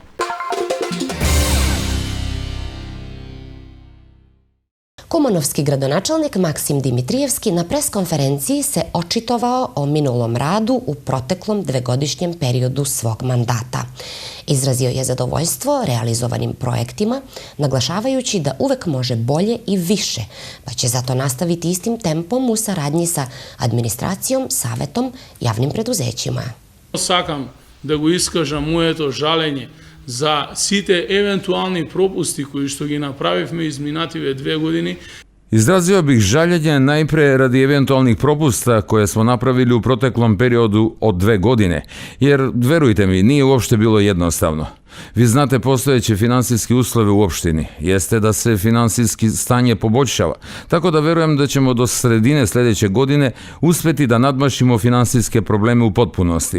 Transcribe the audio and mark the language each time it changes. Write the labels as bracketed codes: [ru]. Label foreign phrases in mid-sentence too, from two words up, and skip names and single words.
[sr] Kumanovski gradonačelnik Maksim Dimitrijevski na preskonferenciji se očitovao o minulom radu u proteklom dvegodišnjem periodu svog mandata. Izrazio je zadovoljstvo realizovanim projektima, naglašavajući da uvek može bolje i više, pa će zato nastaviti istim tempom u saradnji sa administracijom, savetom, javnim preduzećima. [mk] Сакам да го искажам моето жалење за сите евентуални пропусти кои што ги направивме изминативе 2 години. [sr] Izrazio bih žaljenje najpre radi eventualnih propusta koje smo napravili u proteklom periodu od 2 godine, jer, verujte mi, nije uopšte bilo jednostavno. Vi znate postojeće finansijske uslove u opštini, jeste da se finansijski stanje poboljšava, tako da verujem da ćemo do sredine sljedeće godine uspeti da nadmašimo finansijske probleme u potpunosti.